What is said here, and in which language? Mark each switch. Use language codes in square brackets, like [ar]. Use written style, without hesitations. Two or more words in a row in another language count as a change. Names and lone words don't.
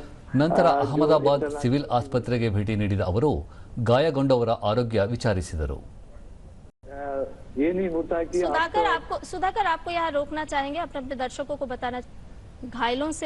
[kn] ನಂತರ ಅಹಮದಾಬಾದ್ ಸಿವಿಲ್ ಆಸ್ಪತ್ರೆಗೆ ಭೇಟಿ ನೀಡಿದ ಅವರು ಗಾಯಗೊಂಡವರ ಆರೋಗ್ಯ ವಿಚಾರಿಸಿದರು. [hi] ये नहीं होता कि सुधाकर आपको यहाँ रोकना चाहेंगे अपने दर्शकों को बताना घायलों से